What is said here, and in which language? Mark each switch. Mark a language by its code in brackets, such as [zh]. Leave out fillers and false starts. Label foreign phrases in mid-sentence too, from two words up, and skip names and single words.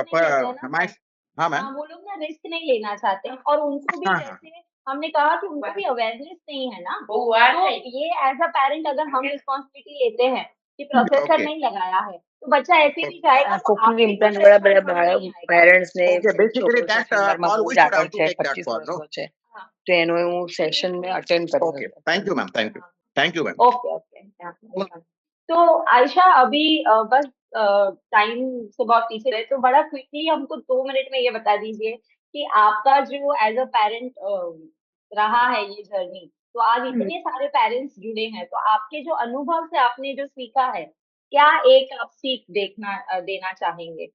[hi] रिस्क नहीं लेते हैं ना माय। सर। हाँ मैम। हाँ, वो लोग ना रिस्क नहीं लेना चाहते हैं, और उनको भी हाँ हाँ। जैसे हमने कहा कि उनको भी अवेयरनेस नहीं है ना, तो ये [en] as a parent [hi] अगर हम रिस्पॉन्सिबिलिटी लेते हैं कि प्रोसेसर ओके नहीं लगाया है, तो बच्चा ऐसे नहीं जाएगा, तो कोक्लियर आपके इम्प्लांट कुछ बड़ा रेस्पॉन्स बड़ा नहीं आएगा। [gu] પેરેન્ટ્સ ને [en] Okay, basically [gu] છોકરો છે [en] that [gu] ફીવરમાં [en] call [gu] બહુ [en] we [gu] જ [en] should have [gu] આગળ [en] to [gu] છે, [en] take that [gu] 25 [en] call, no? [gu] વર્ષનો છે, [hi] हाँ [gu] તો એનો હું સેશન મેં અટેન્ડ કર્યો [en] Okay, [gu] હતો. [en] thank you, ma'am. Thank you. [hi] हाँ [en] Thank you, ma'am. okay okay welcome. [hi] तो आयशा अभी बस टाइम से बहुत पीछे रहे, तो बड़ा क्विकली हमको 2 मिनट में ये बता दीजिए कि आपका जो [en] as a parent [hi] रहा है ये जर्नी, तो आज इतने सारे पेरेंट्स जुड़े हैं, तो आपके जो अनुभव से आपने जो सीखा है, क्या एक आप सीख देना चाहेंगे?